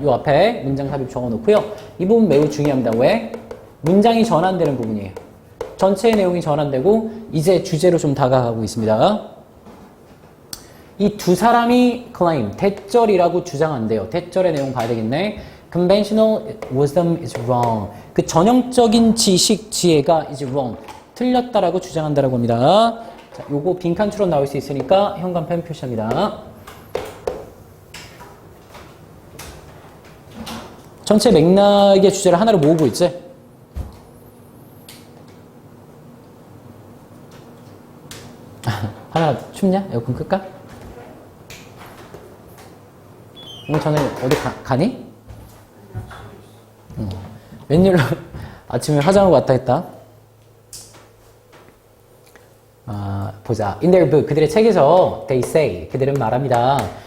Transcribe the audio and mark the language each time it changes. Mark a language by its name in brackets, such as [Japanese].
[Korean] 이 앞에 문장 삽입 적어놓고요. 이 부분 매우 중요합니다. 왜? 문장이 전환되는 부분이에요. 전체의 내용이 전환되고 이제 주제로 좀 다가가고 있습니다. 이 두 사람이 claim, 대절이라고 주장한대요. 대절의 내용 봐야 되겠네. [English] Conventional wisdom is wrong. [Korean] 그 전형적인 지식, 지혜가 [English] is wrong. [Korean] 틀렸다라고 주장한다라고 합니다. 자, 요거 빈칸처럼 나올 수 있으니까 현관펜 표시합니다. 전체 맥락의 주제를 하나로 모으고 있지? 하나 춥냐? 에어컨 끌까? 오늘 저녁 어디 가니? 웬일로 아침에 화장하고 왔다 했다? 보자. [English] In their book, [Korean] 그들의 책에서 [English] they say, [Korean] 그들은 말합니다.